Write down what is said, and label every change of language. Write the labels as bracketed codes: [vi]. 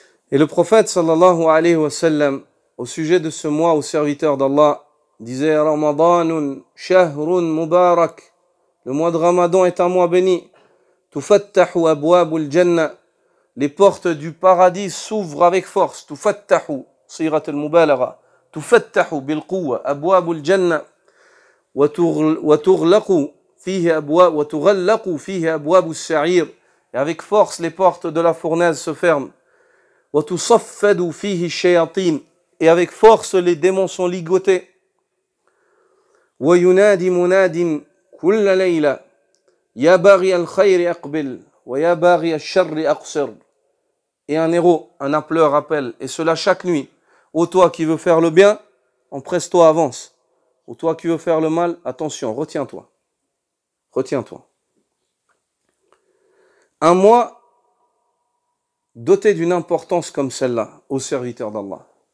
[fr] Et le prophète sallallahu alayhi wa sallam, au sujet de ce mois, aux serviteurs d'Allah, disait [ar] Ramadanun shahrun mubarak. [fr] Le mois de Ramadan est un mois béni. [ar] Tufattahu abwabul jannah. [fr] Les portes du paradis s'ouvrent avec force. [ar] Tufattahu, sirat al-mubalagha. تفتح بالقوة أبواب الجنة وتغلق فيه أبواب السعير. [fr] Et avec force, les portes de la fournaise se ferment. [ar] وتصفد فيه الشياطين. [fr] Et avec force, les démons sont ligotés. [ar] وينادي مناد كل ليلة يا باغي الخير أقبل ويا باغي الشر أقصر. [fr] Et un héros, un appeleur appelle, et cela chaque nuit. Ô toi qui veux faire le bien, empresse-toi, avance. Ô toi qui veux faire le mal, attention, retiens-toi. Retiens-toi. Un mois doté d'une importance comme celle-là, aux serviteurs d'Allah.